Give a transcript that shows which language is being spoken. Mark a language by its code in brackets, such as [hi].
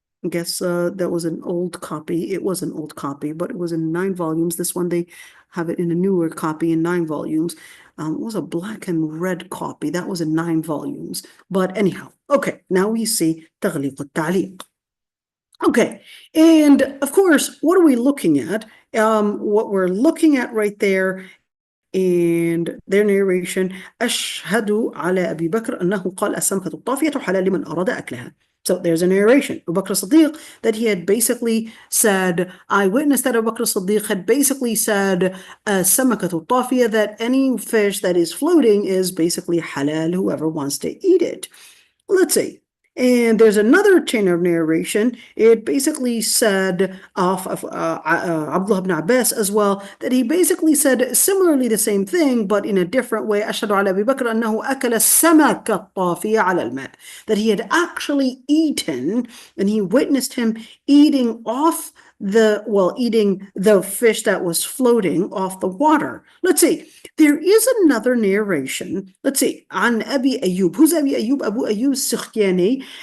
[en] I guess that was an old copy. It was an old copy, but it was in 9 volumes. This one, they have it in a newer copy in 9 volumes. It was a black and red copy. That was in 9 volumes. But anyhow, okay, now we see Taghliq al-Ta'liq. Okay, and of course, what are we looking at? What we're looking at right there, and their narration, [ar] أشهد على أبي بكر أنه قال السمكة الطافية حلال لمن أراد أكلها. [en] So there's a narration. Abu Bakr as-Siddiq, that he had basically said, I witnessed that Abu Bakr as-Siddiq had basically said, Samakatu Tafiya, that any fish that is floating is basically halal, whoever wants to eat it. Let's see. And there's another chain of narration. It basically said of Abdullah ibn Abbas as well, that he basically said similarly the same thing, but in a different way. [ar] أشهد على أبي بكر أنه أكل السمكة الطافية على الماء. [en] That he had actually eaten, and he witnessed him eating the fish that was floating off the water. Let's see. There is another narration. Let's see. An Abi Ayyub. Who's Abi Ayyub? Abu Ayyub Sikhyani.